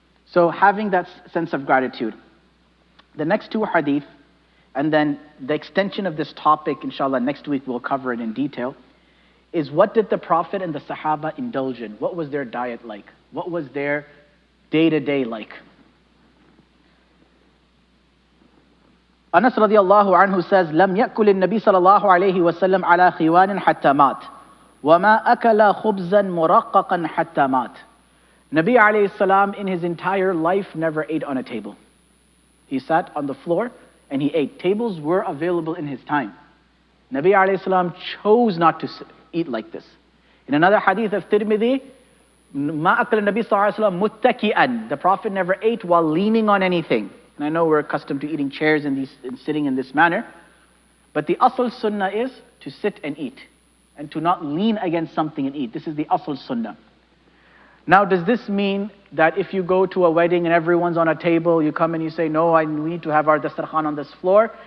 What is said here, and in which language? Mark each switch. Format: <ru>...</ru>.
<en>So having that sense of gratitude. The next two hadith, and then the extension of this topic, inshallah, next week we'll cover it in detail, is what did the Prophet and the Sahaba indulge in? What was their diet like? What was their day-to-day like?</en> <ar>Anas radiallahu anhu says, لم يأكل النبي صلى الله عليه وسلم على خوان حتى مات وما أكل خبزا مرققا حتى مات.</ar> <en>Nabi alayhi salam in his entire life never ate on a table. He sat on the floor and he ate. Tables were available in his time. Nabi alayhi salam chose not to eat like this. In another hadith of Tirmidhi,</en> <ar>ما أكل النبي صلى الله عليه وسلم متكئا.</ar> <en>The Prophet never ate while leaning on anything. And I know we're accustomed to eating chairs and sitting in this manner. But the asl sunnah is to sit and eat. And to not lean against something and eat. This is the asl sunnah. Now does this mean that if you go to a wedding and everyone's on a table, you come and you say, no, we need to have our dastarkhan on this floor?</en>